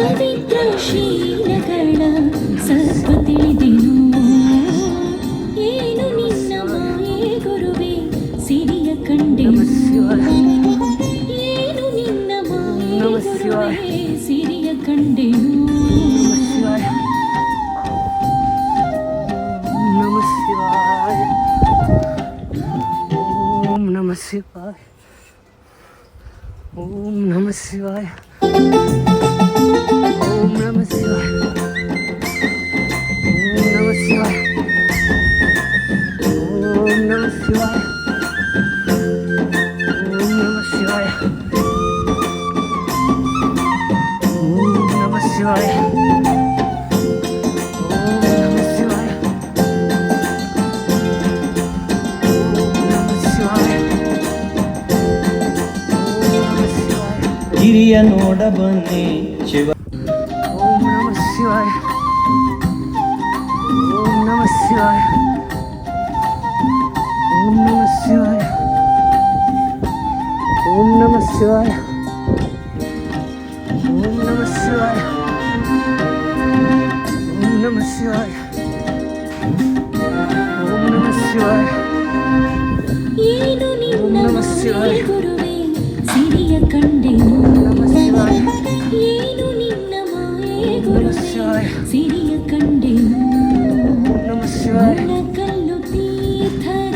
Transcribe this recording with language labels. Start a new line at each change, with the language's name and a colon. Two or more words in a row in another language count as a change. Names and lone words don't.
Kannada: ಪವಿತ್ರ ಶೀಲಗಳ ಸತ್ವ ತಿಳಿದೆನು ಏನು ನಿನ್ನ ಮಾಯೆ ಗುರುವೇ ಸಿರಿಯ ಕಂಡೆನು ಏನು ನಿನ್ನ ಮಾಯೆ ಗುರುವೇ ಸಿರಿಯ ಕಂಡೆನು
Sanskrit: ಓಂ ನಮಃ ಶಿವಾಯ ಓಂ ನಮಃ ಶಿವಾಯ ಓಂ ನಮಃ ಶಿವಾಯ ಓಂ ನಮಃ ಶಿವಾಯ ಓಂ ನಮಃ ಶಿವಾಯ ಓಂ ನಮಃ ಶಿವಾಯ
Kannada: ಗಿರಿಯ ನೋಡ ಬನ್ನಿ ಶಿವ
Sanskrit: ಓಂ ನಮಃ ಶಿವಾಯ ಓಂ ನಮಃ ಶಿವಾಯ ಓಂ ನಮಃ ಶಿವಾಯ ಓಂ ನಮಃ ಶಿವಾಯ ಓಂ ನಮಃ ಶಿವಾಯ ಓಂ ನಮಃ ಶಿವಾಯ ಓಂ ನಮಃ ಶಿವಾಯ
Kannada: ಏನು ನಿನ್ನ
Sanskrit: ನಮಃ ಶಿವಾಯ.
Kannada: ಮಾಯೆ ಗುರುವೇ ಸಿರಿಯ ಕಂಡೆನು
Sanskrit: ನಮಃ ಶಿವಾಯ
Kannada: ಏನು ನಿನ್ನ ಮಾಯೆ
Sanskrit: ನಮಃ
Kannada: ಗುರುವೇ
Sanskrit: ಶಿವಾಯ
Kannada: ಸಿರಿಯ ಕಂಡೆನು
Sanskrit: ನಮಃ ಶಿವಾಯ
Kannada: ಮೊಳಕಲ್ಲು ತೀರ್ಥರ